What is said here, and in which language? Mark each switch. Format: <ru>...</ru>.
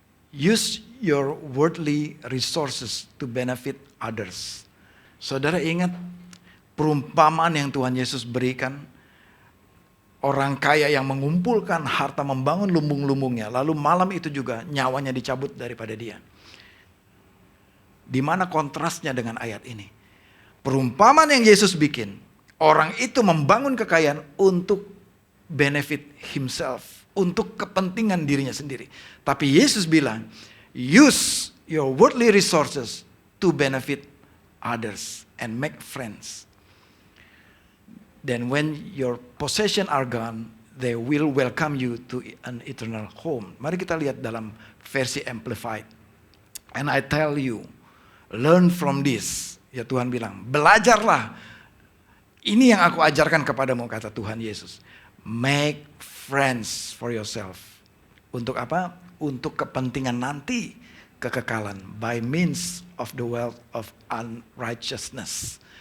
<en>Use your worldly resources to benefit others.</en> <id>Saudara ingat perumpamaan yang Tuhan Yesus berikan? Orang kaya yang mengumpulkan harta, membangun lumbung-lumbungnya, lalu malam itu juga nyawanya dicabut daripada dia. Di mana kontrasnya dengan ayat ini? Perumpamaan yang Yesus bikin, orang itu membangun kekayaan untuk</id> <en>benefit himself,</en> <id>untuk kepentingan dirinya sendiri. Tapi Yesus bilang,</id> <en>use your worldly resources to benefit others and make friends. Then when your possession are gone, they will welcome you to an eternal home.</en> <id>Mari kita lihat dalam versi Amplified.</id> <en>And I tell you, learn from this.</en> <id>Ya Tuhan bilang, belajarlah. Ini yang aku ajarkan kepadamu, kata Tuhan Yesus.</id> <en>Make friends for yourself.</en> <id>Untuk apa? Untuk kepentingan nanti, kekekalan.</id> <en>By means of the wealth of unrighteousness.</en>